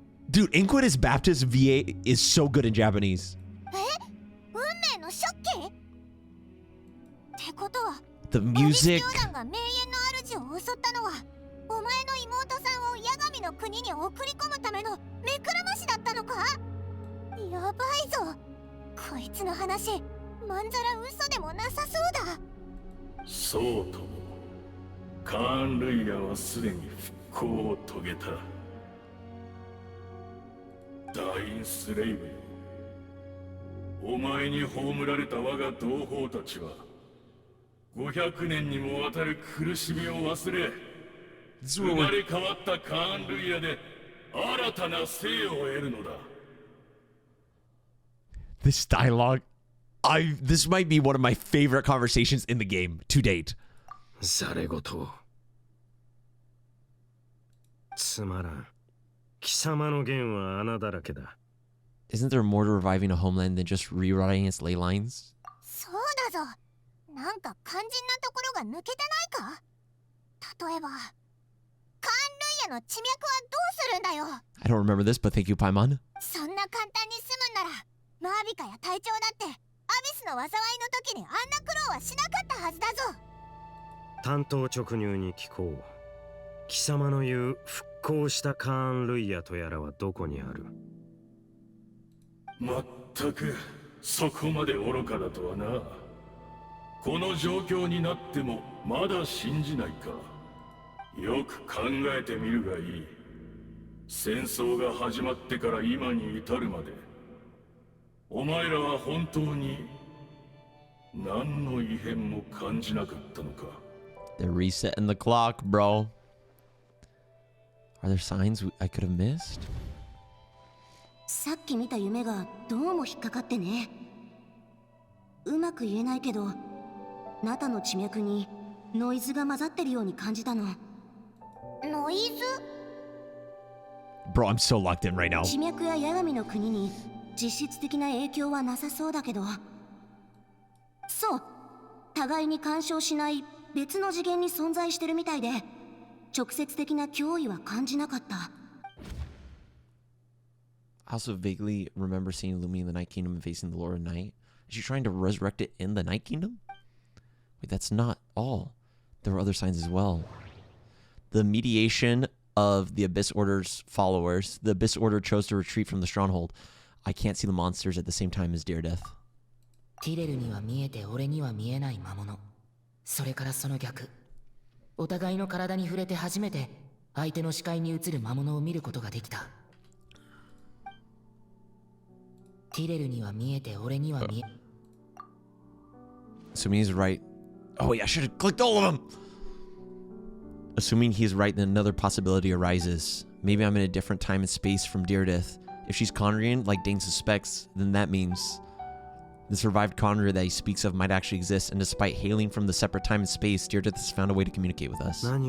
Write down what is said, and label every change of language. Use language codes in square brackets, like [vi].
[en] Dude, Inquisitus Baptist VA is so good in Japanese. [ja] 運命の食器ってことは [en] The music. [ja] 教団が名園の主を襲ったのはお前の妹さんを八神の国に送り込むための目くらましだったのか。やばいぞ、こいつの話まんざら嘘でもなさそうだ。そうとも、カーン・ルイヤはすでに復興を遂げた。ダインスレイブよ、お前に葬られた我が同胞たちは500年にもわたる苦しみを忘れ、生まれ変わったカーン・ルイヤで新たな生を得るのだ。 [en] This dialogue, this might be one of my favorite conversations in the game to date. [ja] ざれ言。つまらん。貴様の言は穴だらけだ。 [en] Isn't there more to reviving a homeland than just rewriting its ley lines? [ja] そうだぞ、なんか肝心なところが抜けてないか。例えばカーン・ルイヤの地脈はどうするんだよ。 [en] I don't remember this, but thank you, Paimon. [ja] そんな簡単に済むんならマービカや隊長だってアビスの災いの時にあんな苦労はしなかったはずだぞ。単刀直入に聞こう。貴様の言う復興したカーン・ルイヤとやらはどこにある。まったくそこまで愚かだとはな。この状況になってもまだ信じないか。よく考えてみるがいい。戦争が始まってから今に至るまでお前らは本当に何の異変も感じなかったのか。 [en] They're resetting the clock, bro. Are there signs I could have missed? [ja] さっき見た夢がどうも引っかかってね。うまく言えないけどナタの地脈にノイズが混ざってるように感じたの。ノイズ？ [en] Bro, I'm so locked in right now. [ja] 地脈や八神の国に実質的な影響はなさそうだけど、そう、互いに干渉しない別の次元に存在してるみたいで直接的な脅威は感じなかった。 [en] I also vaguely remember seeing Lumi in the Night Kingdom and facing the Lord of Night. Is she trying to resurrect it in the Night Kingdom? Wait, that's not all. There were other signs as well. The mediation of the Abyss Order's followers. The Abyss Order chose to retreat from the stronghold. I can't see the monsters at the same time as Direidyth. [ja] ティレルには見えて俺には見えない魔物。それからその逆。お互いの体に触れて初めて相手の視界に映る魔物を見ることができた。ティレルには見えて俺には見え。 [en] Assuming he's right. Oh wait, I should have clicked all of them. Assuming he's right, then another possibility arises. Maybe I'm in a different time and space from Direidyth, If she's Conrian, like Dane suspects, then that means the survived Conrad that he speaks of might actually exist, and despite hailing from the separate time and space, Direidyth has found a way to communicate with us.